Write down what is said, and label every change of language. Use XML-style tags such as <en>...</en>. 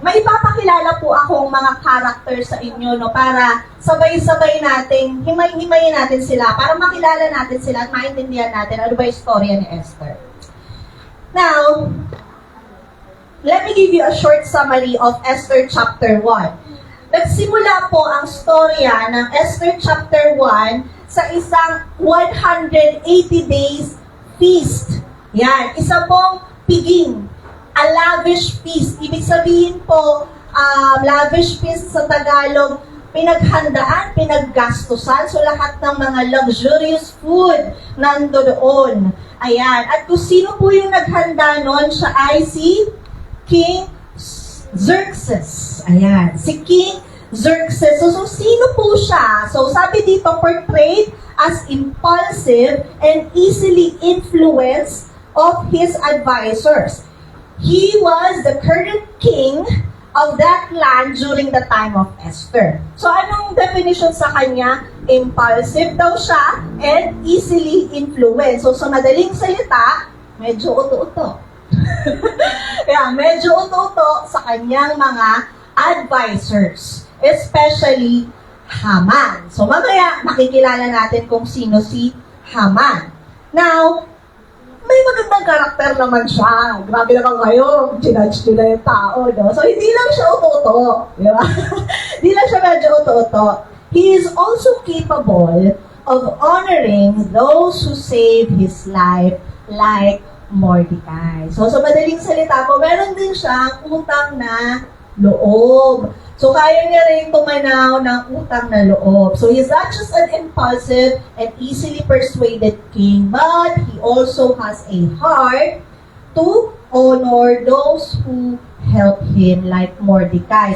<tl>May ipapakilala po akong mga character sa inyo, no, para sabay-sabay natin, himay-himayin natin sila, para makilala natin sila at maintindihan natin ano ba yung storya ni Esther. Now,</tl> <en>let me give you a short summary of Esther chapter 1.</en> <tl>Nagsimula po ang storya ng Esther chapter 1 sa isang 180 days feast. Yan, isa pong piging,</tl> <en>a lavish feast.</en> <tl>Ibig sabihin po, lavish feast sa Tagalog, pinaghandaan, pinaggastusan. So lahat ng mga luxurious food nandoon. Ayan. At kung sino po yung naghanda noon, siya ay si King Xerxes. Ayan. Si King Xerxes. So sino po siya? So sabi dito,</tl> <en>portrayed as impulsive and easily influenced of his advisors. He was the current king of that land during the time of Esther.</en> <tl>So anong definition sa kanya? Impulsive daw siya and easily influenced. So sa madaling salita, medyo uto-uto. Yeah, medyo uto-uto sa kanyang mga advisors. Especially Haman. So mamaya makikilala natin kung sino si Haman. Now, may magandang karakter naman siya. Grabe naman kayo, ginudge nyo na yung tao, no? So, hindi lang siya uto-uto. Di ba? Hindi lang siya medyo uto-uto.</tl> <en>He is also capable of honoring those who save his life like Mordecai.</en> <tl>So, sa madaling salita po, meron din siyang utang na loob. So, kaya niya rin tumanaw ng utang na loob.</tl> <en>So, he's not just an impulsive and easily persuaded king, but he also has a heart to honor those who help him like Mordecai.</en>